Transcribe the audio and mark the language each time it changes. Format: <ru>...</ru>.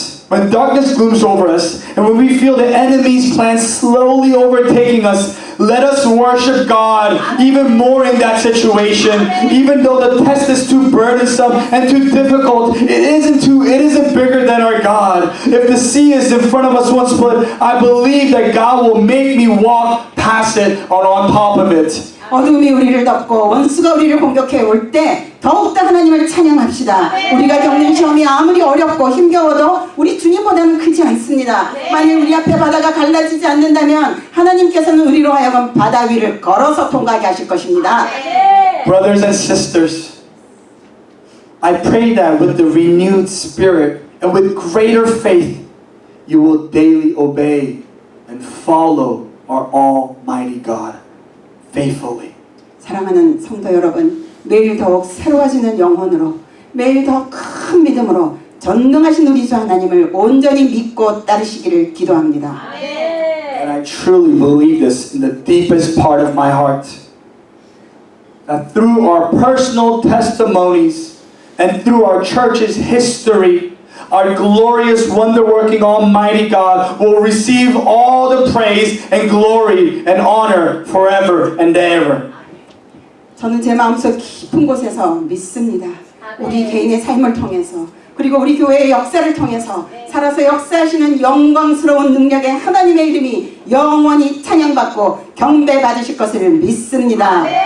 <en>When darkness glooms over us, and when we feel the enemy's plans slowly overtaking us, let us worship God even more in that situation. Even though the test is too burdensome and too difficult, it isn't bigger than our God. If the sea is in front of us once split, I believe that God will make me walk past it or on top of it.</en> <ko>어둠이 우리를 덮고 원수가 우리를 공격해 올 때 더욱더 하나님을 찬양합시다. 우리가 겪는 시험이 아무리 어렵고 힘겨워도 우리 주님보다는 크지 않습니다. 만일 우리 앞에 바다가 갈라지지 않는다면 하나님께서는 우리로 하여금 바다 위를 걸어서 통과하게 하실 것입니다.</ko> <en>Brothers and sisters, I pray that with the renewed spirit and with greater faith, you will daily obey and follow our almighty God faithfully.</en> <ko>사랑하는 성도 여러분, 매일 더욱 새로워지는 영혼으로 매일 더 큰 믿음으로 전능하신 우리 주 하나님을 온전히 믿고 따르시기를 기도합니다.</ko> <en>And I truly believe this in the deepest part of my heart. That through our personal testimonies and through our church's history, our glorious, wonder-working, almighty God will receive all the praise and glory and honor forever and ever.</en> <ko>저는 제 마음속 깊은 곳에서 믿습니다. 우리 개인의 삶을 통해서 그리고 우리 교회의 역사를 통해서 살아서 역사하시는 영광스러운 능력의 하나님의 이름이 영원히 찬양받고 경배받으실 것을 믿습니다.</ko>